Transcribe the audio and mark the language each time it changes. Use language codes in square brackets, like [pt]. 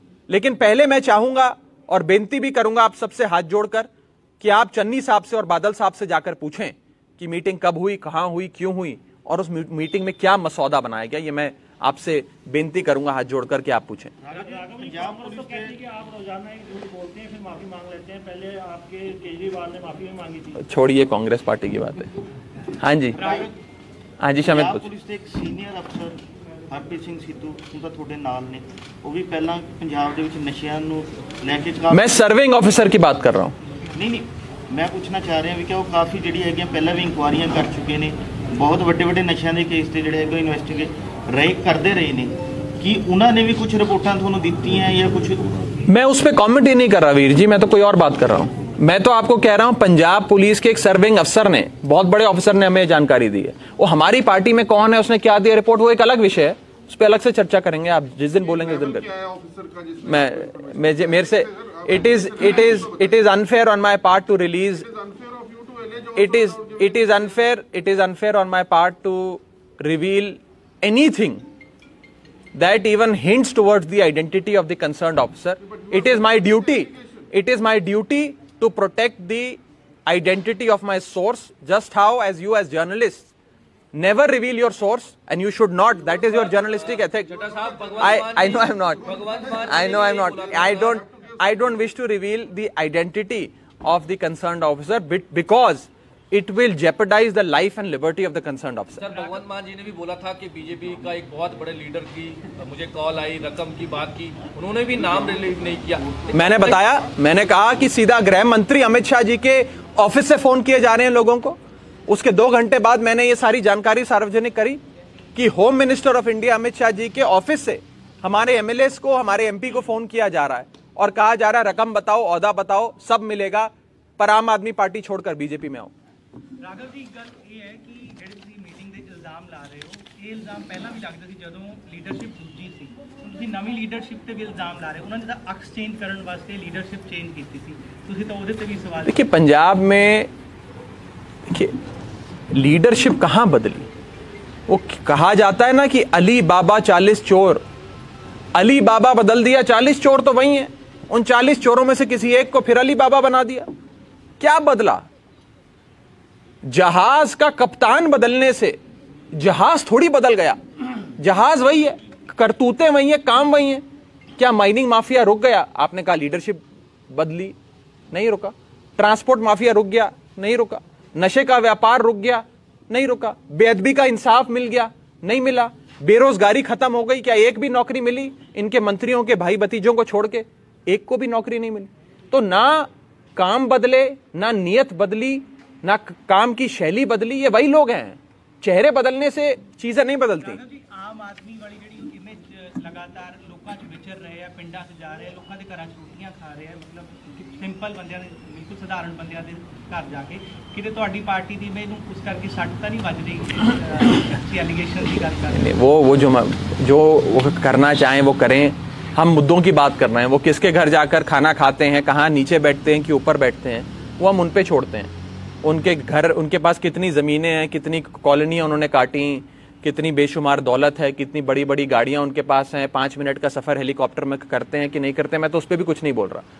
[hi] लेकिन पहले मैं चाहूंगा और बेनती भी करूंगा आप सबसे हाथ जोड़कर कि आप चन्नी साहब से और बादल साहब से जाकर पूछें कि मीटिंग कब हुई, कहां हुई, क्यों हुई और उस मीटिंग में क्या मसौदा बनाया गया। ये मैं आपसे बेनती करूंगा हाथ जोड़कर कि आप पूछें। पंजाब पुलिस के आप रोजाना एक झूठ बोलते हैं फिर माफी मांग लेते हैं, पहले आपके केजरीवाल ने माफी भी मांगी थी। छोड़िए कांग्रेस पार्टी की बात है। हाँ जी, हाँ जी शमित पूछ। [pa] पुलिस ਦੇ ਇੱਕ ਸੀਨੀਅਰ ਅਫਸਰ ਹਰਪ੍ਰੀਤ ਸਿੰਘ ਸਿੱਧੂ ਉਹਦਾ ਤੁਹਾਡੇ ਨਾਲ ਨੇ, ਉਹ ਵੀ ਪਹਿਲਾਂ ਪੰਜਾਬ ਦੇ ਵਿੱਚ ਨਸ਼ਿਆਂ ਨੂੰ ਲੈ ਕੇ [hi] मैं सर्विंग ऑफिसर की बात कर रहा हूँ। [pa] ਨਹੀਂ ਮੈਂ ਪੁੱਛਣਾ ਚਾਹ ਰਿਹਾ ਵੀ ਕਿ ਉਹ ਕਾਫੀ ਜਿਹੜੀ ਹੈਗੀਆਂ ਪਹਿਲਾਂ ਵੀ ਇਨਕੁਆਰੀਆਂ ਕਰ ਚੁੱਕੇ ਨੇ, ਬਹੁਤ ਵੱਡੇ ਨਸ਼ਿਆਂ ਦੇ ਕੇਸ ਤੇ ਜਿਹੜੇ ਹੈਗੇ ਇਨਵੈਸਟੀਗੇਟ ਰਹੇ ਕਰਦੇ ਰਹੇ ਨੇ, ਕਿ ਉਹਨਾਂ ਨੇ ਵੀ ਕੁਝ ਰਿਪੋਰਟਾਂ ਤੁਹਾਨੂੰ ਦਿੱਤੀਆਂ ਜਾਂ ਕੁਝ? [hi] मैं उस पर कॉमेंट ही नहीं कर रहा वीर जी, मैं तो कोई और बात कर रहा हूँ। मैं तो आपको कह रहा हूं पंजाब पुलिस के एक सर्विंग अफसर ने, बहुत बड़े ऑफिसर ने हमें जानकारी दी है। वो हमारी पार्टी में कौन है, उसने क्या दिया रिपोर्ट, वो एक अलग विषय है, उस पर अलग से चर्चा करेंगे। आप जिस दिन बोलेंगे उस दिन करेंगे। मैं मेरे से [en] It is unfair on my part to release, it is unfair on my part to reveal anything that even hints towards the identity of the concerned officer. It is my duty to protect the identity of my source, just how as you as journalists never reveal your source, and you should not. That is your journalistic ethic. I know I'm not. I don't wish to reveal the identity of the concerned officer because it will jeopardize the life and liberty of the concerned officer. [hi] Sir भगवंत मान जी ने भी बोला था कि BJP का एक बहुत बड़े लीडर की मुझे कॉल आई, रकम की बात की, उन्होंने भी नाम रिलीज नहीं किया। मैंने बताया, मैंने कहा कि सीधा गृह मंत्री अमित शाह जी के ऑफिस से फोन किए जा रहे हैं लोगों को। उसके 2 घंटे बाद मैंने ये सारी जानकारी सार्वजनिक करी कि home minister of India Amit Shah ji के ऑफिस से हमारे एमएलएस को, हमारे एमपी को फोन किया जा रहा है और कहा जा रहा है रकम बताओ, ओहदा बताओ, सब मिलेगा, पर आम आदमी पार्टी छोड़कर बीजेपी में आओ। [pa] ਰਾਘਵ ਜੀ ਗੱਲ ਇਹ ਹੈ ਕਿ ਜਿਹੜੇ ਤੁਸੀਂ ਮੀਟਿੰਗ ਦੇ ਇਲਜ਼ਾਮ ਲਾ ਰਹੇ ਹੋ, ਇਹ ਇਲਜ਼ਾਮ ਪਹਿਲਾਂ ਵੀ ਲੱਗਦਾ ਸੀ ਜਦੋਂ ਲੀਡਰਸ਼ਿਪ ਦੂਜੀ ਸੀ, ਹੁਣ ਤੁਸੀਂ ਨਵੀਂ ਲੀਡਰਸ਼ਿਪ ਤੇ ਵੀ ਇਲਜ਼ਾਮ ਲਾ ਰਹੇ ਹੋ। ਉਹਨਾਂ ਨੇ ਤਾਂ ਅਕਸ ਚੇਂਜ ਕਰਨ ਵਾਸਤੇ ਲੀਡਰਸ਼ਿਪ ਚੇਂਜ ਕੀਤੀ ਸੀ, ਤੁਸੀਂ ਤਾਂ ਉਹਦੇ ਤੇ ਵੀ सवाल। [hi] देखिए पंजाब में देखिए लीडरशिप कहाँ बदली, वो कहा जाता है ना कि अली बाबा 40 चोर, अली बाबा बदल दिया, 40 चोर तो वही हैं, उन 40 चोरों में से किसी एक को फिर अली बाबा बना दिया। क्या बदला? जहाज का कप्तान बदलने से जहाज थोड़ी बदल गया, जहाज वही है, करतूतें वही है, काम वही है। क्या माइनिंग माफिया रुक गया? आपने कहा लीडरशिप बदली, नहीं रुका। ट्रांसपोर्ट माफिया रुक गया, नहीं रुका। नशे का व्यापार रुक गया, नहीं रुका। बेअदबी का इंसाफ मिल गया, नहीं मिला। बेरोजगारी खत्म हो गई, क्या एक भी नौकरी मिली? इनके मंत्रियों के भाई भतीजों को छोड़ के एक को भी नौकरी नहीं मिली। तो ना काम बदले, ना नीयत बदली, ना काम की शैली बदली। ये वही लोग हैं, चेहरे बदलने से चीजें नहीं बदलती। [pa] ਆਮ ਆਦਮੀ ਵਾਲੀ ਜਿਹੜੀ ਇਮੇਜ ਲਗਾਤਾਰ ਲੋਕਾਂ 'ਚ ਵਿਚਰ ਰਹੇ ਆ, ਪਿੰਡਾਂ 'ਚ ਜਾ ਰਹੇ ਆ, ਲੋਕਾਂ ਦੇ ਘਰਾਂ 'ਚ ਰੋਟੀਆਂ ਖਾ ਰਹੇ ਆ, ਮਤਲਬ ਸਿੰਪਲ ਬੰਦਿਆਂ ਦੇ, ਬਿਲਕੁਲ ਸਧਾਰਨ ਬੰਦਿਆਂ ਦੇ ਘਰ ਜਾ ਕੇ, ਕਿਤੇ ਤੁਹਾਡੀ ਪਾਰਟੀ ਦੀ ਇਮੇਜ ਨੂੰ ਉਸ ਕਰਕੇ ਸੱਟ ਤਾਂ ਨਹੀਂ ਵੱਜ ਰਹੀ? ਅੱਛੀ ਐਲੀਗੇਸ਼ਨ ਦੀ ਗੱਲ ਕਰ ਰਹੇ [hi] वो जो वो करना चाहें वो करें। हम मुद्दों की बात कर रहे हैं। वो किसके घर जाकर खाना खाते हैं, कहाँ नीचे बैठते हैं कि ऊपर बैठते हैं, वो हम उन पे छोड़ते हैं। उनके घर, उनके पास कितनी ज़मीनें हैं, कितनी कॉलोनियाँ उन्होंने काटी, कितनी बेशुमार दौलत है, कितनी बड़ी बड़ी गाड़ियाँ उनके पास हैं, 5 मिनट का सफ़र हेलीकॉप्टर में करते हैं कि नहीं करते, मैं तो उस पर भी कुछ नहीं बोल रहा।